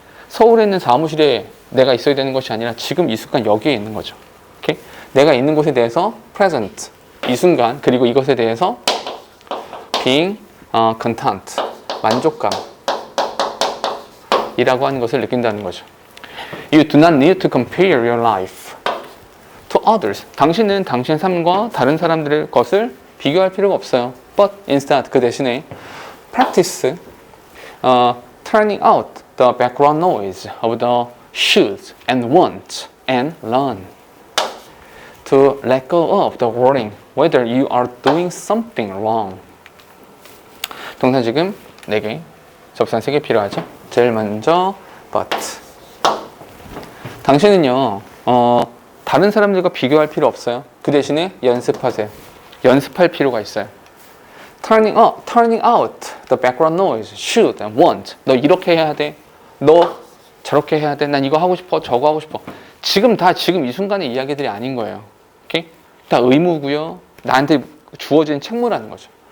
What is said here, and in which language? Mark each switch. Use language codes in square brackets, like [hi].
[ko] 서울에 있는 사무실에 내가 있어야 되는 것이 아니라 지금 이 순간 여기에 있는 거죠. 오케이? 내가 있는 곳에 대해서 present, 이 순간, 그리고 이것에 대해서 [en] being content, [ko] 만족감 이라고 하는 것을 느낀다는 거죠. [en] You do not need to compare your life to others. [ko] 당신은 당신의 삶과 다른 사람들의 것을 비교할 필요가 없어요. [en] But instead, [ko] 그 대신에 [en] practice turning out the background noise of the shoulds and wants and learn to let go of the worrying whether you are doing something wrong. [ko] 동사 지금 4개, 접산 3개 필요하죠. 제일 먼저 but. 당신은요 다른 사람들과 비교할 필요 없어요. 그 대신에 연습하세요. 연습할 필요가 있어요. [en] turning out the background noise, should and want. [ko] 너 이렇게 해야 돼. 너 저렇게 해야 돼. 난 이거 하고 싶어. 저거 하고 싶어. 지금 이 순간의 이야기들이 아닌 거예요. 오케이? 다 의무고요. 나한테 주어진 책무라는 거죠.